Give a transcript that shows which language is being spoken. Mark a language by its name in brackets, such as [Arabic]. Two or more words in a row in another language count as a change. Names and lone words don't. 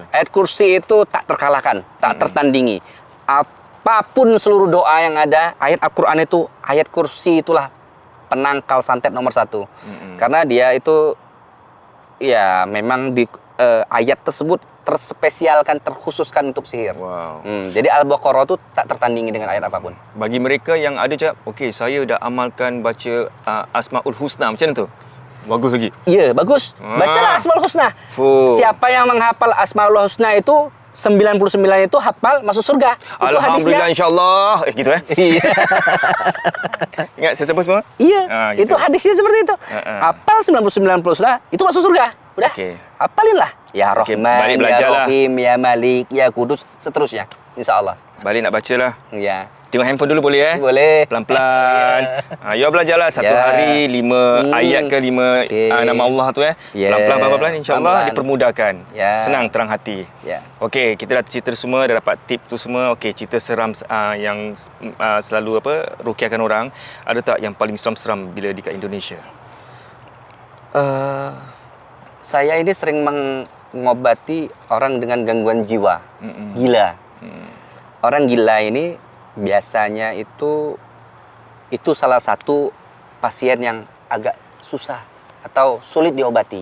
[Indonesian] Ayat kursi itu tak terkalahkan, tak tertandingi. Apapun seluruh doa yang ada, ayat Al-Quran itu, ayat kursi itulah penangkal santet nomor 1. Karena dia itu, ya memang di ayat tersebut terspesialkan, terkhususkan untuk sihir. Wow. Jadi Al-Baqarah itu tak tertandingi dengan ayat apapun. [Malay] Bagi mereka yang ada cakap, okey saya dah amalkan baca Asmaul Husna macam mana tu? [Indonesian] Bagus lagi. Iya, bagus. Bacalah Asmaul Husna. Fuh. Siapa yang menghafal Asmaul Husna itu 99 itu hafal masuk surga. Itu Alhamdulillah hadisnya. insyaAllah. Gitu Iya. Ingat saya sebut semua? Iya, Gitu. itu hadisnya seperti itu. Hafal 99 itu masuk surga. Udah. Okey. Hafalin lah. Ya Okey, Rahman, [Malay] balik ya belajar lah. [Indonesian] Rahim, ya Malik, ya Kudus, seterusnya. Insya Allah. [Malay] Balik nak baca lah. [Indonesian] Iya. [Malay] Tengok handphone dulu boleh [Indonesian] Boleh. [Malay] Pelan-pelan. You belajarlah satu [Indonesian] Ya. hari 5 ayat ke 5 Okey. nama Allah tu Ya. Pelan-pelan pelan-pelan insya-Allah Pelan-pelan. dipermudahkan. Ya. Senang terang hati. Ya. [Malay] Okey, kita dah cerita semua, dah dapat tip tu semua. Okey, cerita seram yang selalu rukiahkan orang. Ada tak yang paling seram-seram bila di kat Indonesia? [Indonesian] Saya ini sering mengobati orang dengan gangguan jiwa, gila. Orang gila ini biasanya itu salah satu pasien yang agak susah atau sulit diobati.